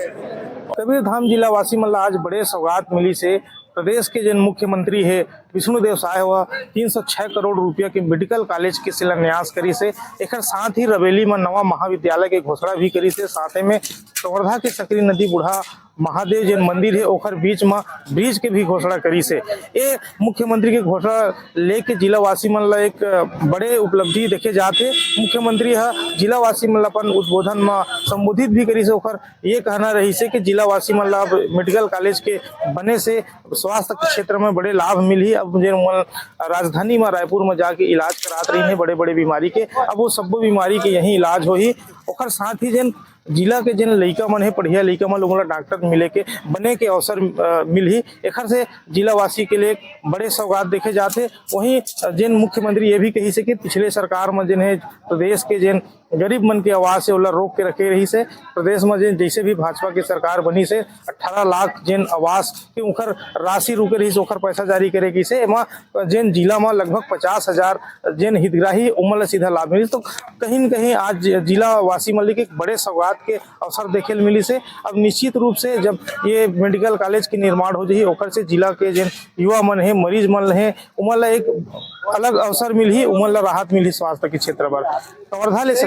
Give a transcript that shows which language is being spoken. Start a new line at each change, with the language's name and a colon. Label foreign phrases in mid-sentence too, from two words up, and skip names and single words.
Chhattisgarhi: कबीरधाम जिला वासी मतलब आज बड़े सौगात मिली से प्रदेश के जिन मुख्यमंत्री है विष्णुदेव साय हुआ 306 करोड़ रुपया के
English: medical college
Chhattisgarhi: के शिलान्यास करी से, एक साथ ही रवेली में नवा महाविद्यालय के घोषणा भी करी से, साथ में कवर्धा के सकरी नदी बूढ़ा महादेव जिन मंदिर है ओखर बीच में ब्रिज के भी घोषणा करी से। ये मुख्यमंत्री के घोषणा लेके जिला वासी मन ला एक बड़े उपलब्धि देखे जाते। मुख्यमंत्री जिला वासी मन ला अपन उद्बोधन में संबोधित भी करी से, ओखर ये कहना रही से कि जिला वासी मन ला
English: medical college
Chhattisgarhi: के बने से स्वास्थ्य के क्षेत्र में बड़े लाभ मिली। अब जिन राजधानी में रायपुर में जाके इलाज करात रही है बड़े बड़े बीमारी के, अब वो सब बीमारी के यही इलाज हो ही। ओखर साथ ही जिन जिला के जिन लड़का मन है पढ़िया लड़का मन लोगों डॉक्टर मिले के बने के अवसर मिल ही, एक से जिला वासी के लिए बड़े सौगात देखे जाते। वहीं जिन मुख्यमंत्री ये भी कही से कि पिछले सरकार में जिन है प्रदेश के जिन गरीब मन के आवाज से ओला रोक के रखे रही से, प्रदेश में जिन जैसे भी भाजपा की सरकार बनी से 18 लाख जिन आवास के उखर राशि रुके रही से ओखर पैसा जारी करेगी से, जिन जिला में लगभग 50,000 जिन हितग्राही उमल सीधा लाभ मिली। तो कहीं न कहीं आज जिला वासी मल्लिक एक बड़े सौगात के अवसर देखे मिली से। अब निश्चित रूप से जब ये
English: medical college
Chhattisgarhi: के निर्माण हो जाए ओखर से जिला के जिन युवा मन है मरीज मन है उमल एक अलग अवसर मिली, उमल राहत मिली स्वास्थ्य के क्षेत्र पर।